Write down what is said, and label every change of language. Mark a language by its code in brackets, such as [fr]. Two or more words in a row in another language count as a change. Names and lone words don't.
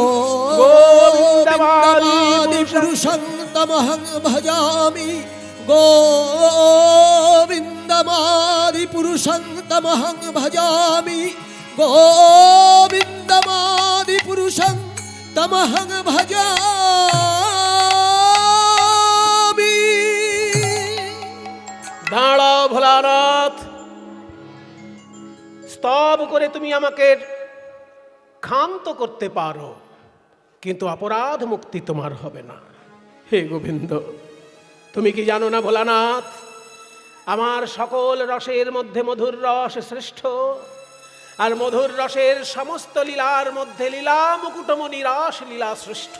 [sa] गोविन्दमादिपुरुषं तमहं भजामि। गोविन्दमादिपुरुषं तमहं भजामि। गोविन्दमादिपुरुषं तमहं भजामि। [bn] दाঁড়াও ভোলানাথ, স্তব করে তুমি আমাকে ক্ষান্ত করতে পারো, কিন্তু অপরাধ মুক্তি তোমার হবে না। হে গোবিন্দ, তুমি কি জানো না ভোলানাথ, আমার সকল রসের মধ্যে মধুর রস শ্রেষ্ঠ, আর মধুর রসের সমস্ত লীলার মধ্যে লীলা মুকুটমণি রাস লীলা শ্রেষ্ঠ।